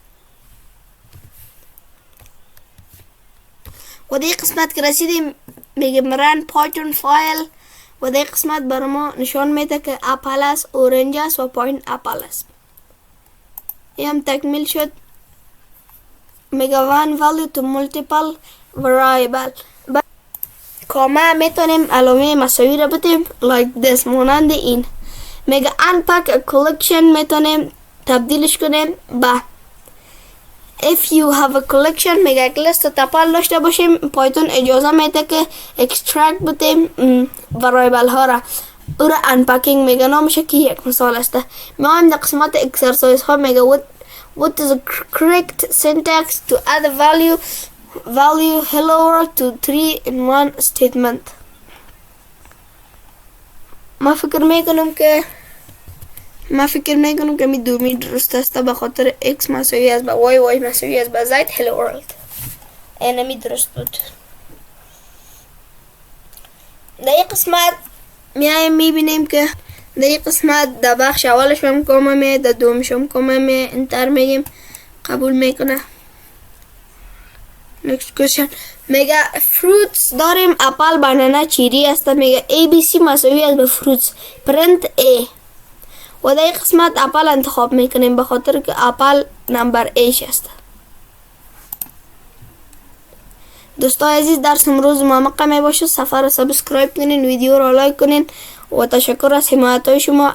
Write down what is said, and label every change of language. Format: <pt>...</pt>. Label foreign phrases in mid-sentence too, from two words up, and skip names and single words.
<fa>و در قسمت که رسیدیم میگیم</fa> <en>run Python file.</en> <fa>و در قسمت برای ما نشان میده که اپل است، اورنج است و پایین اپل است. این هم تکمیل شد. میگه</fa> <en>one value to multiple variable.</en> <fa>کامه میتونیم علامه مساوی را بدیم</fa> <en>like this</en> <fa>مانند این.</fa> <en>میگه unpack a collection</en> <fa>میتونیم تبدیلش کنیم به</fa> <en>if you have a collection.</en> <fa>میگه یک لیست تپل داشته باشیم، پایتون اجازه میده که extract بدیم وارایبل ها را. او را unpacking میگه. نامشه که یک مثال است. ما هم در قسمت اکسرسایز ها میگه</fa> <en>What is the correct syntax to add a value hello world to 3 in one statement?</en> <fa>ما فکر میکنم که می دومی درست است به خاطر x مساوی است به y مساوی است به z</fa> <en>hello world.</en> <fa>اینمی درست بود. در این قسمت میبینیم که در این قسمت در بخش اولش هم کامه در دومش هم کامه انتر میگیم قبول میکنه.</fa> <en>next question</en> <fa>میگه fruits داریم اپل بنانه چیری است. میگه ABC مساوی است به fruits print A و در این قسمت اپل انتخاب میکنیم به خاطر که اپل نمبر A است. دوستان عزیز درس امروز معمق می باشه. صفحه را سابسکرایب کنین، ویدیو را لایک کنین و تشکر از حمایت های شما.</fa>